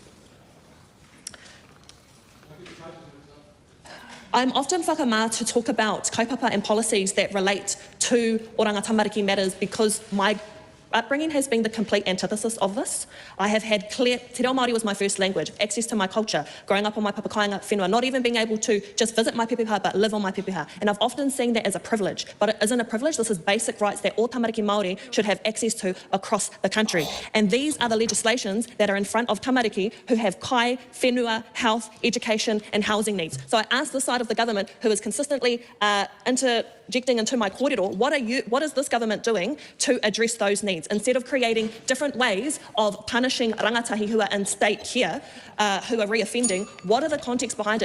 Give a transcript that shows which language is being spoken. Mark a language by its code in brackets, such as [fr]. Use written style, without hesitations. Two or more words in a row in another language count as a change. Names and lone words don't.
[en] I'm often whakamā to talk about kaupapa and policies that relate to Oranga Tamariki matters because my upbringing has been the complete antithesis of this. I have had clear, Te Reo Māori was my first language, access to my culture, growing up on my [mi] papakainga whenua, [en] not even being able to just visit my pepeha but live on my pepeha. And I've often seen that as a privilege, but it isn't a privilege. This is basic rights that all [mi] Tamariki Māori [en] should have access to across the country. And these are the legislations that are in front of Tamariki who have [mi] kai, whenua, [en] health, education and housing needs. So I ask this side of the government who is consistently interjecting into my kōrero, what is this government doing to address those needs? Instead of creating different ways of punishing rangatahi who are in state care, who are reoffending, what are the contexts behind it?